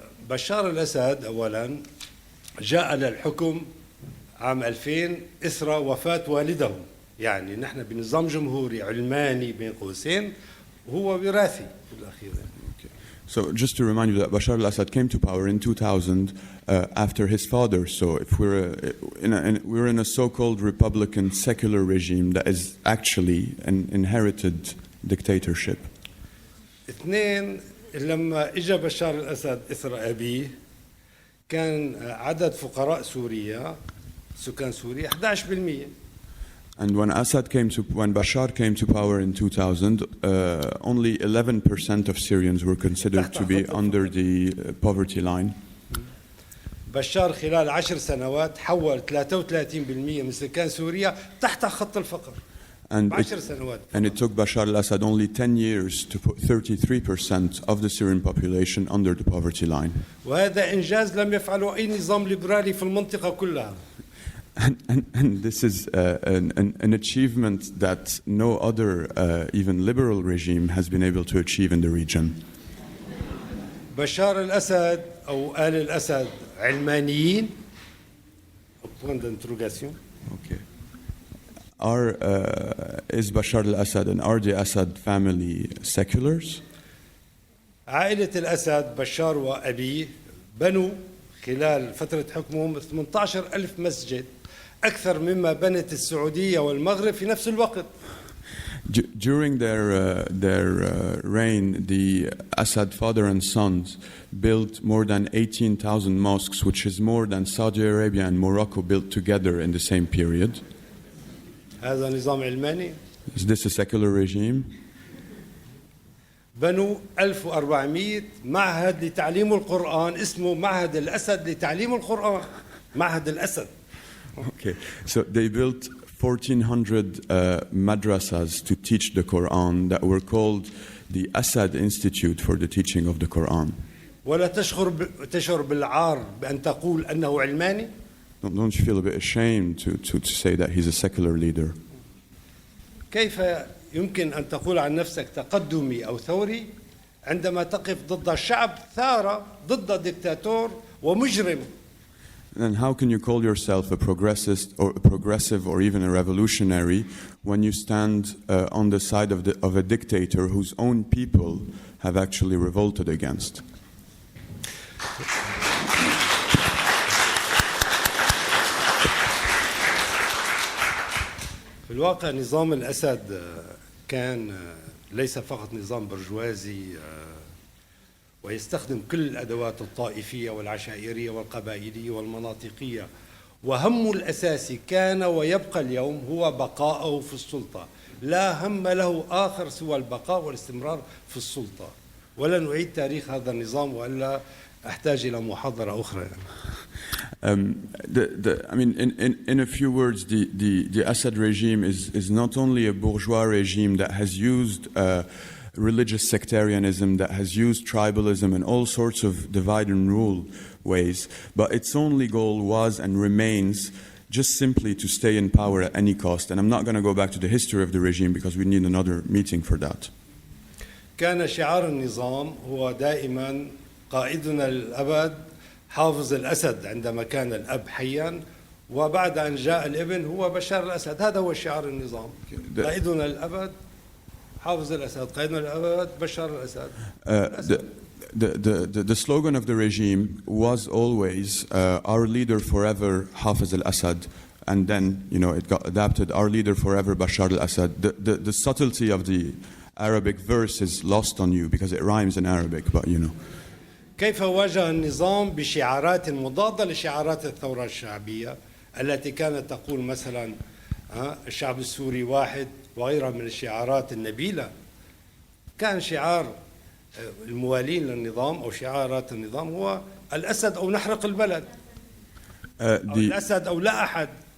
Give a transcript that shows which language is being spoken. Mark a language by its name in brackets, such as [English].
[Arabic] بشار الأسد أولا جاء للحكم عام 2000 إثر وفاة والده، يعني نحن بنظام جمهوري علماني بين قوسين وهو وراثي في الأخير. [English] So just to remind you that Bashar al-Assad came to power in 2000 after his father. So if we're in a so-called republican secular regime that is actually an inherited dictatorship. [Arabic] اثنين، لما اجى بشار الأسد إثر أبيه كان عدد فقراء سوريا سكان سوريا 11%. [English] And when Bashar came to power in 2000, only 11% of Syrians were considered to be under the poverty line. [Arabic] بشار خلال 10 سنوات حول 33% من سكان سوريا تحت خط الفقر. [English] And it took Bashar al-Assad only 10 years to put 33% of the Syrian population under the poverty line. [Arabic] وهذا إنجاز لم يفعله أي نظام ليبرالي في المنطقة كلها. [English] And this is an achievement that no other, even liberal regime has been able to achieve in the region. [Arabic] بشار الأسد أو آل الأسد علمانيين. [French] Point d'interrogation. [English] Okay. Is Bashar al-Assad and are the Assad family seculars? [Arabic] عائلة الأسد بشار وأبيه بنوا خلال فترة حكمهم 18,000 مسجد، أكثر مما بنت السعودية والمغرب في نفس الوقت. [English] During their reign, the Assad father and sons built more than 18,000 mosques, which is more than Saudi Arabia and Morocco built together in the same period. [Arabic] هذا نظام علماني. [English] Is this a secular regime? [Arabic] بنوا 1400 معهد لتعليم القرآن اسمه معهد الأسد لتعليم القرآن. معهد الأسد. [English] Okay, so they built 1,400 madrasas to teach the Quran that were called the Assad Institute for the Teaching of the Quran. [Arabic] ولا تشعر بالعار بأن تقول أنه علماني؟ [English] Don't you feel a bit ashamed to say that he's a secular leader? [Arabic] كيف يمكن أن تقول عن نفسك تقدمي أو ثوري عندما تقف ضد الشعب ثارة ضد ديكتاتور ومجرم؟ [English] And how can you call yourself a progressive or even a revolutionary when you stand on the side of a dictator whose own people have actually revolted against? [Arabic] في الواقع نظام الأسد كان ليس فقط نظام برجوازي ويستخدم كل الأدوات الطائفية والعشائرية والقبائلية والمناطقية، وهمه الأساسي كان ويبقى اليوم هو بقاءه في السلطة، لا هم له آخر سوى البقاء والاستمرار في السلطة. ولن أعيد تاريخ هذا النظام وإلا أحتاج إلى محاضرة أخرى. [English] I mean, in a few words, the Assad regime is not only a bourgeois regime that has used religious sectarianism, that has used tribalism and all sorts of divide and rule ways, but its only goal was and remains just simply to stay in power at any cost. And I'm not going to go back to the history of the regime because we need another meeting for that. [Arabic] كان شعار النظام هو دائما قائدنا الأبد حافظ الأسد عندما كان الأب حيا، وبعد أن جاء الابن هو بشار الأسد. هذا هو شعار النظام، قائدنا الأبد حافظ الأسد، قائدنا الأبد بشار الأسد. [English] The slogan of the regime was always our leader forever Hafiz al-Assad, and then it got adapted, our leader forever Bashar al-Assad. The subtlety of the Arabic verse is lost on you because it rhymes in Arabic, but [Arabic] كيف واجه النظام بشعارات مضادة لشعارات الثورة الشعبية التي كانت تقول مثلا الشعب السوري واحد وغيرها من الشعارات النبيلة. كان شعار الموالين للنظام أو شعارات النظام هو الأسد أو نحرق البلد، أو الأسد أو لا أحد.